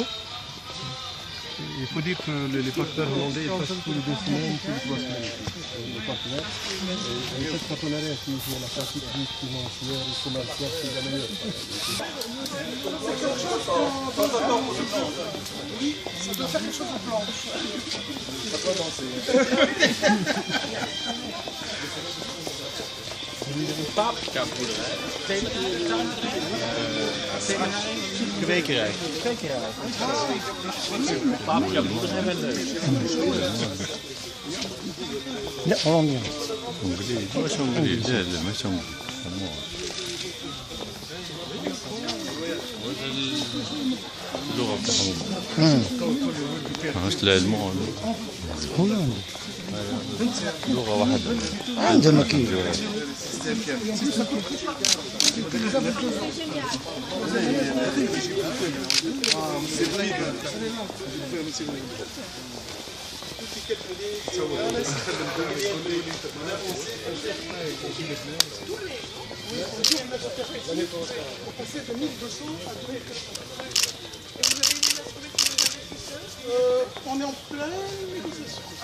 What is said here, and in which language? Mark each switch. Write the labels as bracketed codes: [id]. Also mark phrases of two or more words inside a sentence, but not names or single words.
[fr] Il faut dire que les partenaires hollandais passent tous les 2 semaines, tous les 3 semaines. Les partenaires. Et cette partenariat signifie la partie financière et commerciale, c'est la meilleure. Oui, ça doit faire quelque chose en planche. Ça doit danser. [nl] Kwekerij. Paprika boerderij wel leuk. [ar] لا هولنديا مش هنغري لا لا مش هنغري اللغة بتاعهم مش الألمان هولندا لغة واحدة عندنا كيف [fr] On est en pleine négociation.